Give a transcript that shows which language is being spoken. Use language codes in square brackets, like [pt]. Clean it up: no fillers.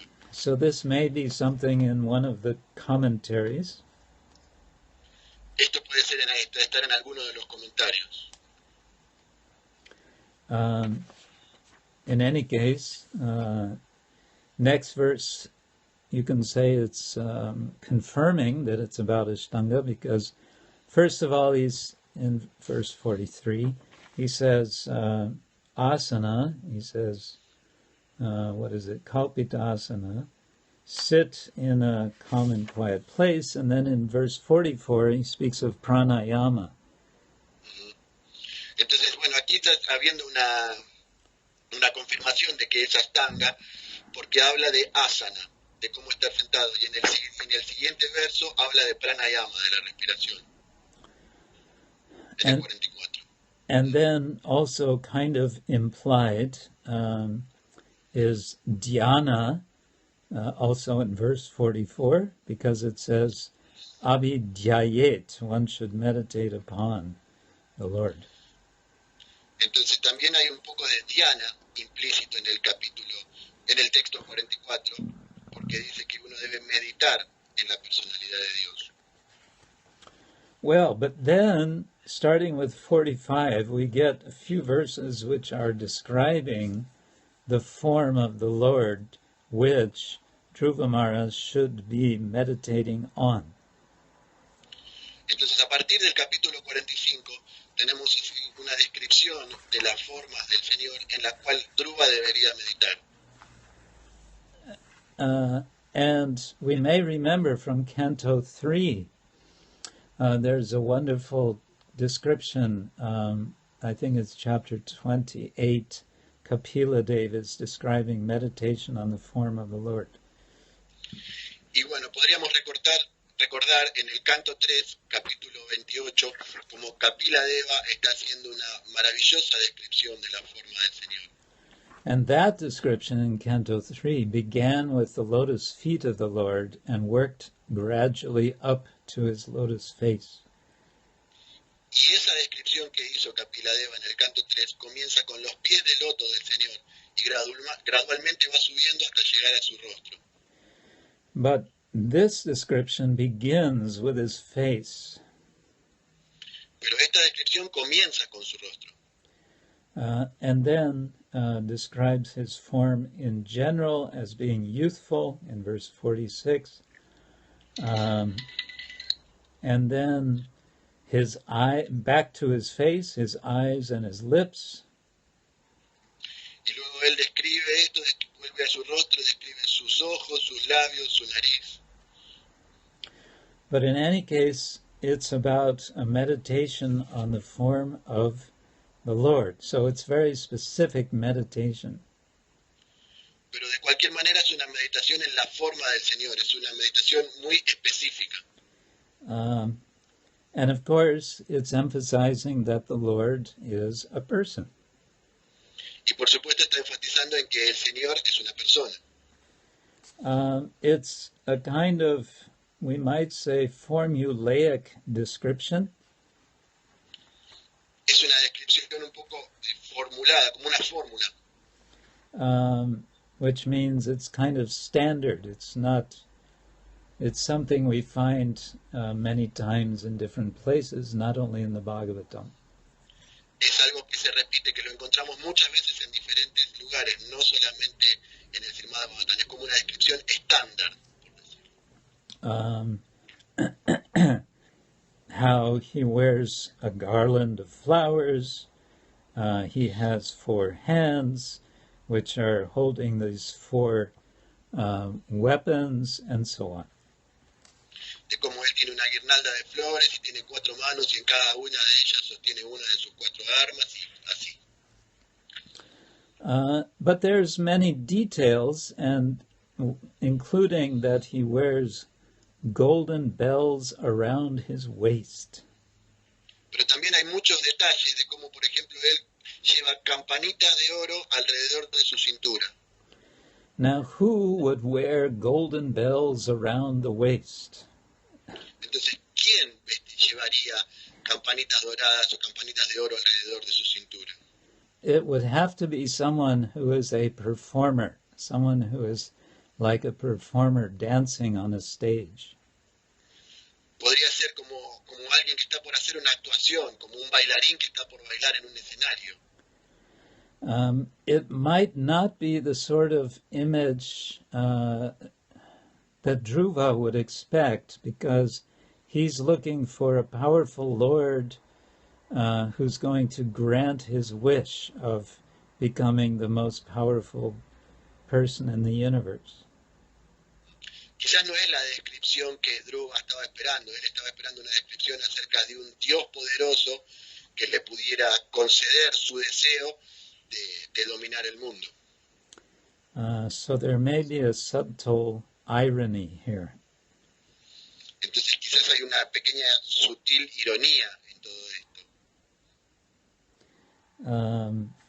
[en] So this may be something in one of the commentaries. [es] Esto puede ser estar en alguno de los comentarios. [en] In any case, next verse, you can say it's confirming that it's about Ashtanga, because first of all, he's in verse 43, he says asana, he says, Kalpita asana, sit in a calm and quiet place, and then in verse 44, he speaks of pranayama. [es] Entonces, bueno, aquí está habiendo una confirmación de que es Ashtanga, porque habla de asana, de cómo estar sentado, y en el siguiente verso habla de pranayama, de la respiración, en el 44. [en] And then also kind of implied is dhyana, also in verse 44, because it says abhidyayet, one should meditate upon the Lord. [es] Entonces también hay un poco de dhyana implícito en el capítulo, en el texto 44, porque dice que uno debe meditar en la personalidad de Dios. [en] Well, but then, starting with 45, we get a few verses which are describing the form of the Lord, which Dhruva Maharaj should be meditating on. [es] Entonces, a partir del capítulo 45, tenemos una descripción de las formas del Señor en la cual Dhruva debería meditar. [en] And we may remember from Canto 3, there's a wonderful description, I think it's chapter 28, Kapila Dev is describing meditation on the form of the Lord. [es] Y bueno, podríamos recordar en el canto 3, capítulo 28, como Kapila Deva está haciendo una maravillosa descripción de la forma del Señor. [en] And that description in Canto 3 began with the lotus feet of the Lord and worked gradually up to his lotus face. [es] Y esa descripción que hizo Kapila Deva en el canto 3 comienza con los pies de loto del Señor y gradualmente va subiendo hasta llegar a su rostro. [en] But this description begins with his face. [es] Pero esta descripción comienza con su rostro. [en] And then describes his form in general as being youthful in verse 46. And then his eye, back to his face, his eyes and his lips. [es] Y luego él describe esto, vuelve a su rostro, describe sus ojos, sus labios, su nariz. [en] But in any case, it's about a meditation on the form of the Lord. So it's very specific meditation. [es] Pero de cualquier manera es una meditación en la forma del Señor, es una meditación muy específica. [en] And of course, it's emphasizing that the Lord is a person. [es] Y por supuesto está enfatizando en que el Señor es una persona. [en] It's a kind of, we might say, formulaic description. [es] Es una descripción un poco formulada, como una fórmula. [en] Which means it's kind of standard. It's something we find many times in different places, not only in the Bhagavatam. [es] Es algo que se repite, que lo encontramos muchas veces en diferentes lugares, no solamente en el Srimad-Bhagavatam, es como una descripción estándar, por decirlo. [en] How he wears a garland of flowers, he has 4 hands, which are holding these 4 weapons, and so on. [es] De cómo él tiene una guirnalda de flores y tiene 4 manos y en cada una de ellas sostiene una de sus 4 armas y así. [en] But there's many details, and including that he wears golden bells around his waist. [es] Pero también hay muchos detalles de cómo, por ejemplo, él lleva campanitas de oro alrededor de su cintura. [en] Now, who would wear golden bells around the waist? [es] Entonces, ¿quién llevaría campanitas doradas o campanitas de oro alrededor de su cintura? [en] It would have to be someone who is a performer, someone who is like a performer dancing on a stage. [es] Podría ser como alguien que está por hacer una actuación, como un bailarín que está por bailar en un escenario. [en] It might not be the sort of image that Dhruva would expect, because he's looking for a powerful Lord who's going to grant his wish of becoming the most powerful person in the universe. [es] Quizás no es la descripción que Dhruva estaba esperando. Él estaba esperando una descripción acerca de un Dios poderoso que le pudiera conceder su deseo de dominar el mundo. [en] So there may be a subtle irony here. [es] Entonces quizás hay una pequeña sutil ironía en todo esto.